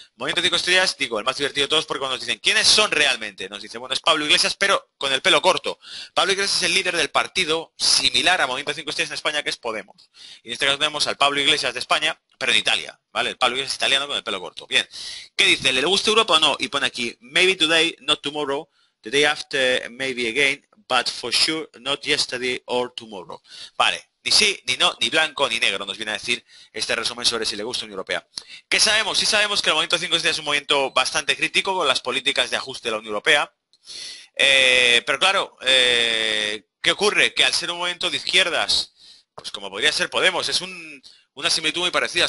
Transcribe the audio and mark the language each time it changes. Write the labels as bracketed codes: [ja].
[es] Movimiento 5 estrellas, digo, el más divertido de todos porque cuando nos dicen ¿quiénes son realmente? Nos dicen, bueno, es Pablo Iglesias, pero con el pelo corto. Pablo Iglesias es el líder del partido similar a Movimiento 5 estrellas en España, que es Podemos. Y en este caso tenemos al Pablo Iglesias de España, pero en Italia, ¿vale? El Pablo Iglesias italiano con el pelo corto. Bien. ¿Qué dice? ¿Le gusta Europa o no? [en] Y pone aquí, maybe today, not tomorrow, the day after, maybe again, but for sure not yesterday or tomorrow. [es] Vale. Ni sí, ni no, ni blanco, ni negro, nos viene a decir este resumen sobre si le gusta la Unión Europea. ¿Qué sabemos? Sí sabemos que el movimiento 5 estrellas es un movimiento bastante crítico con las políticas de ajuste de la Unión Europea. Pero claro, ¿qué ocurre? Que al ser un movimiento de izquierdas, pues como podría ser Podemos, es una similitud muy parecida.